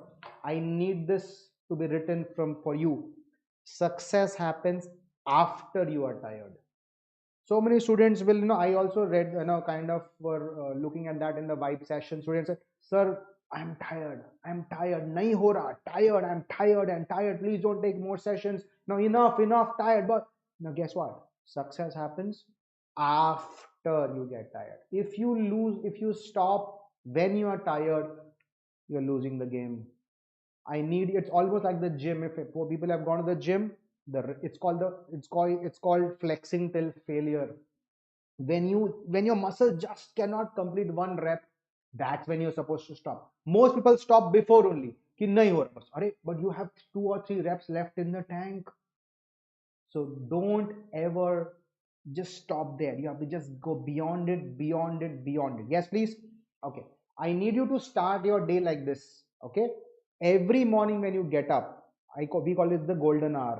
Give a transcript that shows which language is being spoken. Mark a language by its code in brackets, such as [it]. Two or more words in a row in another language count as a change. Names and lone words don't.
[en] I need this to be written from for you. Success happens after you are tired. So many students will, I also read, kind of were looking at that in the vibe session. Students say, sir, I'm tired, [hi] नहीं हो रहा, [en] tired, I'm tired, please don't take more sessions, no, enough, tired. But now guess what, success happens after you get tired. If you stop when you are tired, you're losing the game. It's almost like the gym. If people have gone to the gym, it's called flexing till failure. When your muscle just cannot complete one rep, that's when you're supposed to stop. Most people stop before only [hi] कि नहीं हो रहा बस अरे, [en] but you have 2 or 3 reps left in the tank. So don't ever just stop there. You have to just go beyond it, beyond it, beyond it. Yes, please. Okay, I need you to start your day like this. Okay, every morning when you get up, we call it the golden hour.